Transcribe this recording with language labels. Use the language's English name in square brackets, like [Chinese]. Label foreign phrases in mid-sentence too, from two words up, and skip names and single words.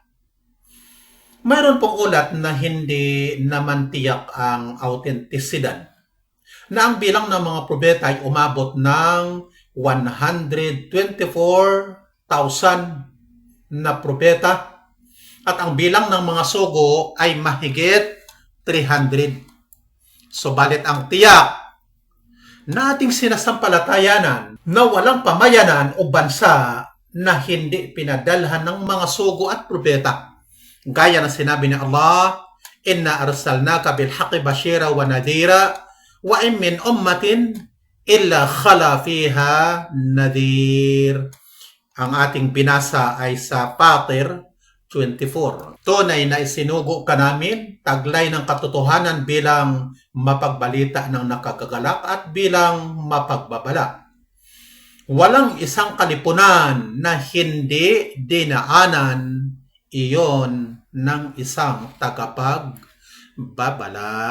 [Filipino] Mayroon pong ulat na hindi naman tiyak ang autentisidad, na ang bilang ng mga propeta ay umabot ng 124,000 na propeta, at ang bilang ng mga sugo ay mahigit 300. Subalit ang tiyak na ating sinasampalatayanan na walang pamayanan o bansa na hindi pinadalhan ng mga sugo at propeta. Gaya na sinabi ni Allah, [Arabic] إنا أرسلناك بالحق بشيرا ونذيرا وإن من أمة إلا خلا فيها نذير. [Filipino] Ang ating binasa ay sa Fatir 24. Tunay na isinugo ka namin, taglay ng katotohanan bilang mapagbalita ng nakagagalak at bilang mapagbabala. Walang isang kalipunan na hindi dinaanan iyon ng isang tagapagbabala.